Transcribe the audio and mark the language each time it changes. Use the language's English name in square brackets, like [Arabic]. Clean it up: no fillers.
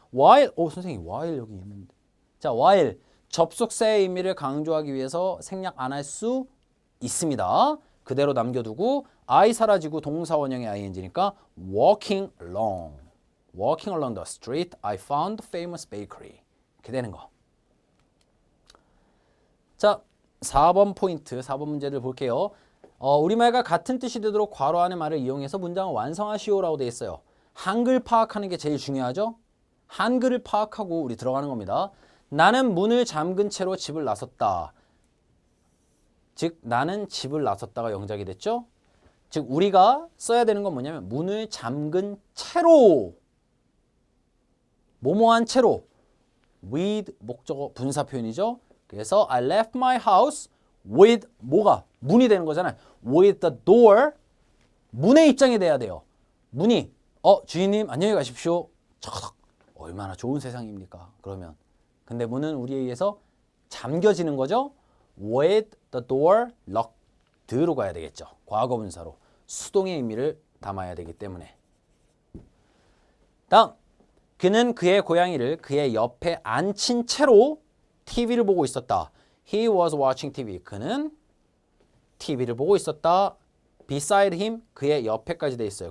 [Korean] while, 선생님 while 여기 있는데. 자, while 접속사의 의미를 강조하기 위해서 생략 안 할 수 있습니다. 그대로 남겨두고 [English] I [Korean] 사라지고 동사 원형의 ing니까 [English] walking along the street, I found a famous bakery. [Korean] 이렇게 되는 거. 자, 4번 포인트, 4번 문제를 볼게요. 우리말과 같은 뜻이 되도록 괄호 안의 말을 이용해서 문장을 완성하시오라고 되어 있어요. 한글 파악하는 게 제일 중요하죠. 한글을 파악하고 우리 들어가는 겁니다. 나는 문을 잠근 채로 집을 나섰다. 즉 나는 집을 나섰다가 영작이 됐죠. 즉 우리가 써야 되는 건 뭐냐면 문을 잠근 채로 뭐뭐한 채로 with 목적어 분사 표현이죠. 그래서 [English] I left my house with [Korean] 뭐가 문이 되는 거잖아요. with the door 문의 입장이 돼야 돼요. 문이 주인님 안녕히 가십시오. 얼마나 좋은 세상입니까? 그러면 근데 문은 우리에 의해서 잠겨지는 거죠. [English] with the door locked로 [Korean] 가야 되겠죠. 과거 분사로 수동의 의미를 담아야 되기 때문에. 다음 그는 그의 고양이를 그의 옆에 앉힌 채로 TV를 보고 있었다. [English] He was watching TV. [Korean] 그는 TV를 보고 있었다. [English] Beside him [Korean] 그의 옆에까지 돼 있어요.